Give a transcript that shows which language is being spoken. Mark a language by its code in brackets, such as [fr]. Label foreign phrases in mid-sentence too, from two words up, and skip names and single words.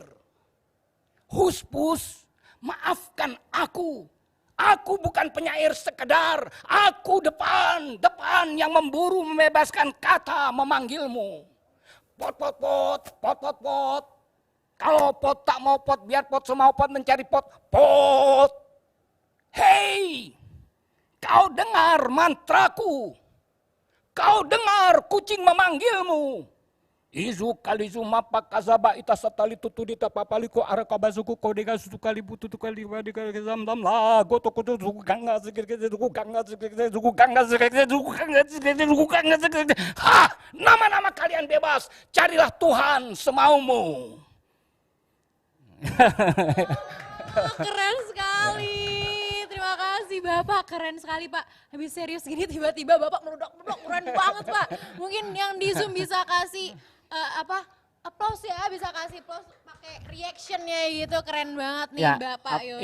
[id] Huspus, maafkan aku bukan penyair sekedar, aku depan yang memburu membebaskan kata memanggilmu. Pot, pot, pot, pot, pot, pot, Kalau pot tak mau pot, biar pot semau pot mencari pot. Pot. Hei, kau dengar mantraku. Kau dengar kucing memanggilmu. Izu kalizu mapa kasaba ita satali tutudita papaliko arakabazuku kodega susukali bututu kali wadika zamdam la goto koto zuku ganga zikirke zuku ganga zikirke zuku ganga zikirke zuku ganga zikirke zuku ganga zikirke. Ha, nama-nama kalian bebas, carilah Tuhan semaumu. Keren sekali. Terima kasih Bapak, keren sekali Pak. Habis serius gini tiba-tiba Bapak meludak-meludak, keren banget Pak. Mungkin yang di Zoom bisa kasih applause ya, bisa kasih applause pakai reactionnya gitu, keren banget nih Bapak Yose.